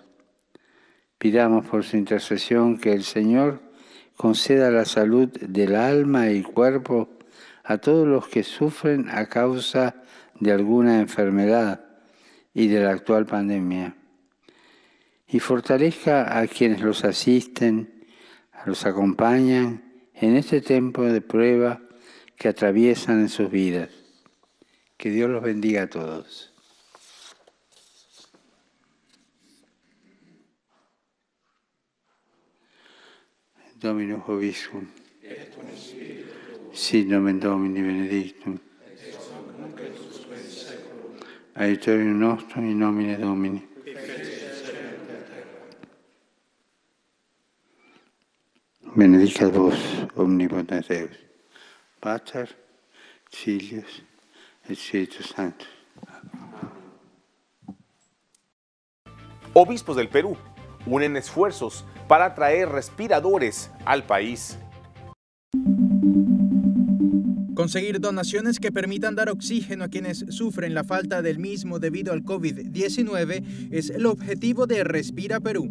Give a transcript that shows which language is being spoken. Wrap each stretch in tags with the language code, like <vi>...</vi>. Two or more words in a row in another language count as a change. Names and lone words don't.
<es>Pidamos por su intercesión que el Señor conceda la salud del alma y cuerpo a todos los que sufren a causa de alguna enfermedad y de la actual pandemia. Y fortalezca a quienes los asisten, los acompañan en este tiempo de prueba que atraviesan en sus vidas. Que Dios los bendiga a todos.</es> <la>Dominus vobiscum. Sit nomen Domini benedictum. Aiutorium nostrum in nomine Domini. Benedicat vos, omnipotens Deus, Pater, Filius, et Spiritus Sanctus.</la> <es>Obispos del Perú unen esfuerzos para traer respiradores al país. Conseguir donaciones que permitan dar oxígeno a quienes sufren la falta del mismo debido al COVID-19 es el objetivo de Respira Perú.</es>